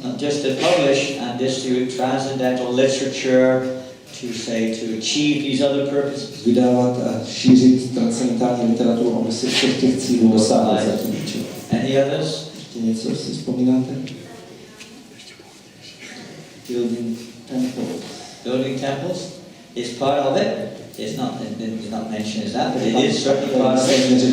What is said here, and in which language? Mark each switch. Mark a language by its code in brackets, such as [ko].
[en] Not just to publish and distribute transcendental literature to say to achieve these other purposes. [cs] Vydávat a šířit transcendentální literaturu, aby se všech těch cílů dosáhli za tím účelem. [en] Any others? [cs] Ještě něco si vzpomínáte? [en] Building temples. Building temples is part of it. It's not mentioned as that, but it is certainly part of it.